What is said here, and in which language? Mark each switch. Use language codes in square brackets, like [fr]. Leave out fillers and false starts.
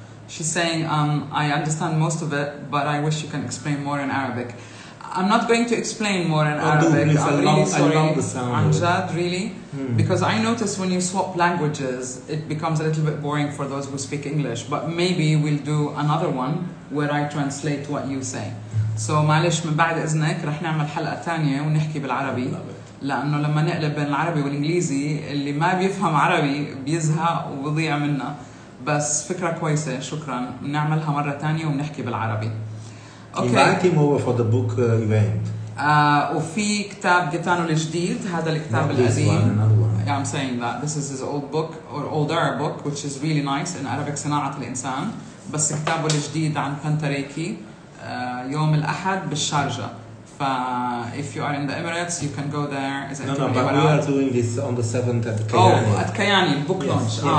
[en] She's saying, I understand most of it, but I wish you can explain more in Arabic. I'm not going to explain more in Arabic. Please, I'm really sorry. I love the sound. Anjad, really? Because I notice when you swap languages, it becomes a little bit boring for those who speak English. But maybe we'll do another one where I translate what you say. [ar] So معلش من بعد إذنك رح نعمل حلقة تانية ونحكي بالعربي. لأنه لما نقلب بين العربي والإنجليزي اللي ما بيفهم عربي بيزهق وبيضيع منا. بس فكرة كويسة، شكرا. نعملها مرة تانية ونحكي بالعربي. [en] Invite him over for the book event. [ar] وفي كتاب جيتانو الجديد، هذا الكتاب القديم. [en] Yeah, I'm saying that this is his old book or older book, which is really nice in Arabic, صناعة الإنسان. [ar] بس كتابه الجديد عن بنتريكي يوم الأحد بالشارجة. [en] If you are in the Emirates, you can go there. Is it no, but we are doing this on the 7th at Kayani. Oh, at Kayani, book launch.